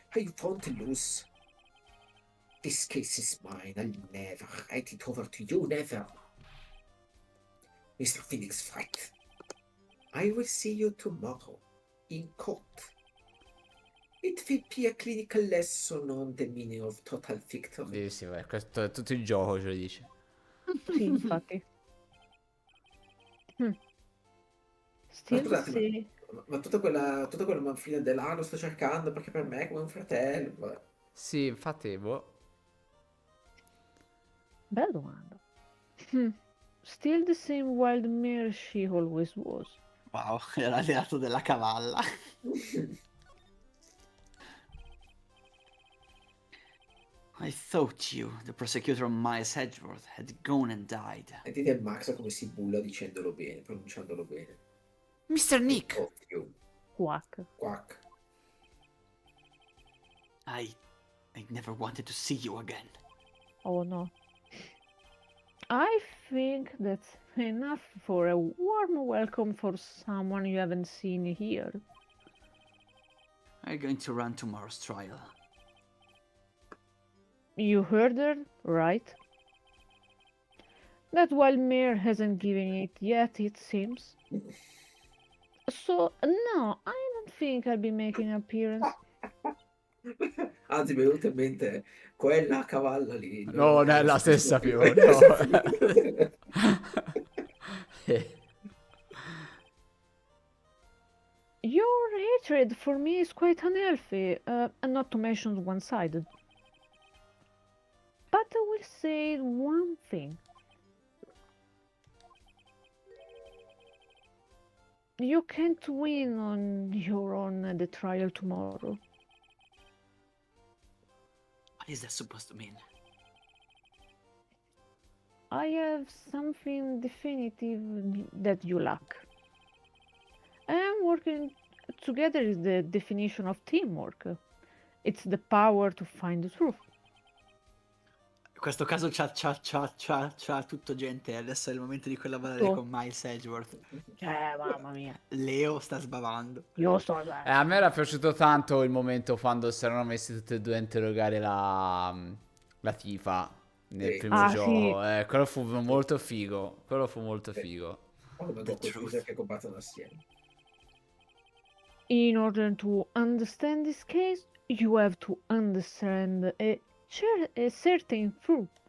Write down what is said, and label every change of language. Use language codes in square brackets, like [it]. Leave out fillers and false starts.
[en] I won't lose. This case is mine. I'll never write it over to you, never. Mr. Phoenix Wright, I will see you tomorrow in court. It will be a clinical lesson on the meaning of total victory. [it] Sì, vabbè, questo è tutto il gioco, ce lo dice. Sì, infatti. [en] Still [it] Scusate, sì. ma tutta quella manfrina dell'A lo sto cercando perché per me è come un fratello. Vabbè. Sì, infatti, boh. Bella domanda. [en] Still the same wild mare she always was. [it] Wow, era l'alleato della cavalla. [en] I thought you, the prosecutor Miles Edgeworth, had gone and died. [it] Sentite Max come si bulla dicendolo bene, pronunciandolo bene. [en] Mr. Nick, Oh, you. Quack. Quack. I never wanted to see you again. Oh no. I think that's enough for a warm welcome for someone you haven't seen here. Are you going to run tomorrow's trial? You heard her, right? That wild mare hasn't given it yet, it seems. So, no, I don't think I'll be making an appearance. [it] Anzi, mi è venuta in mente quella cavalla lì. No, non è la stessa più, no. [en] Your hatred for me is quite unhealthy, and not to mention one-sided. But I will say one thing. You can't win on your own at the trial tomorrow. What is that supposed to mean? I have something definitive that you lack. And working together is the definition of teamwork. It's the power to find the truth. [it] In questo caso c'ha tutto gente. Adesso è il momento di collaborare Oh. con Miles Edgeworth. Mamma mia. Leo sta sbavando. Io sto... A me era piaciuto tanto il momento quando si erano messi tutti e due a interrogare la tifa nel Sì. primo Ah, gioco. Quello fu molto figo. Quello fu molto Sì. figo. Come dopo che combattono assieme. [en] In order to understand this case, you have to understand a certain truth.